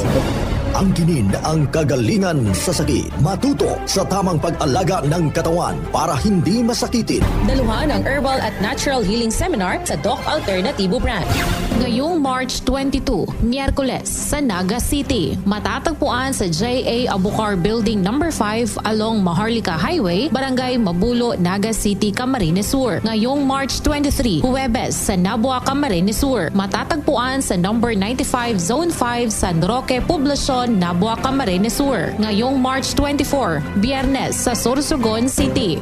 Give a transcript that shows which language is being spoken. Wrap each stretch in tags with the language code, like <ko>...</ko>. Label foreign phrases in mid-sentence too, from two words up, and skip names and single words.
<tl>Angkinin ang kagalingan sa sakit. Matuto sa tamang pag-alaga ng katawan para hindi masakitin. Daluhan ang Herbal at Natural Healing Seminar sa Doc Alternatibo Branch. Ngayong March 22, Miyerkules sa Naga City. Matatagpuan sa J.A. Abucar Building No. 5 along Maharlika Highway, Barangay Mabulo, Naga City, Camarines Sur. Ngayong March 23, Huwebes sa Nabua, Camarines Sur. Matatagpuan sa No. 95 Zone 5 San Roque, Poblacion, Quezon, Nabua, Camarines Sur. Ngayong March 24, Biyernes sa Sorsogon City.</tl>